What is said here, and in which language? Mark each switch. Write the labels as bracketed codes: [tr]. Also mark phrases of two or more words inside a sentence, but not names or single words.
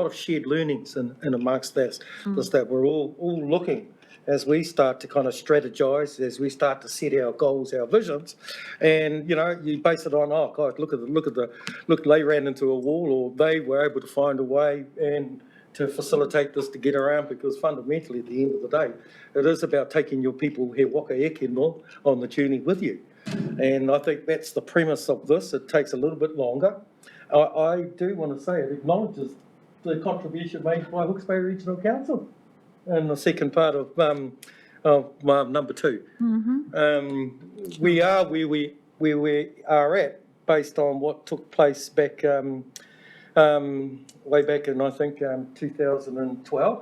[en] of shared learnings in amongst this that we're all looking as we start to kind of strategize, as we start to set our goals, our visions, and you base it on, oh God, look, they ran into a wall, or they were able to find a way and to facilitate this to get around, because fundamentally at the end of the day, it is about taking your people [mi] he waka eke no [en] on the journey with you. And I think that's the premise of this. It takes a little bit longer. I do want to say it acknowledges the contribution made by Hawke's Bay Regional Council in the second part of number 2. We are where we are at based on what took place back way back in, I think, 2012.